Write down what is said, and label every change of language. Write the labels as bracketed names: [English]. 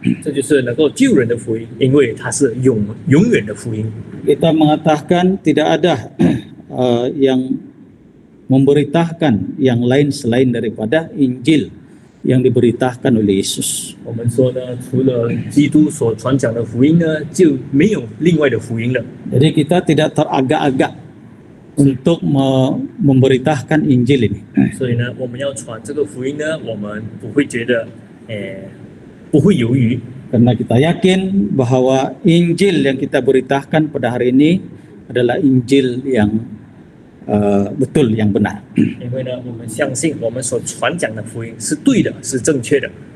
[Chinese] 这就是能够救人的福音，因为它是永远的福音。 [Malay] Kita mengatakan tidak ada yang memberitakan yang lain selain daripada Injil yang diberitakan oleh Yesus. [Chinese] 我们说呢，除了基督所传讲的福音呢，就没有另外的福音了。 [Malay] Jadi kita tidak teragak-agak untuk memberitakan Injil ini. [Chinese] 所以呢，我们要传这个福音呢，我们不会觉得，不会犹豫， [Malay] Karena kita yakin bahwa Injil yang kita beritakan pada hari ini adalah Injil yang betul, yang benar. [Chinese] 因为呢，我们相信我们所传讲的福音是对的，是正确的。